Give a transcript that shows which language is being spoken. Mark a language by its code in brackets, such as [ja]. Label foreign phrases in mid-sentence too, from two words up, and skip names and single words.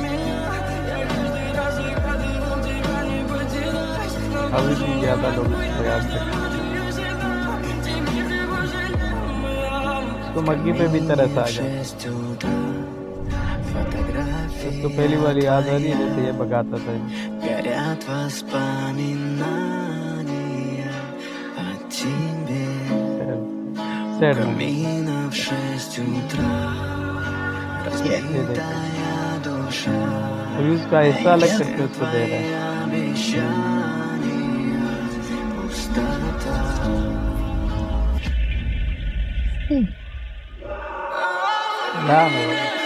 [hi] अभी भी ज्यादा लोग इसको याद करते हैं। तो मग्गी पे भी तरस आ गया। उसको पहली बार याद आ रही है जैसे ये भगाता था। [ru] Горят воспоминания о тебе. [hi] सैड [ru] Камина в 6 утра, разбитая душа, [hi] अभी उसका हिस्सा अलग करके उसको दे रहा है। [ru] обещания, пустота. [hi] नाम है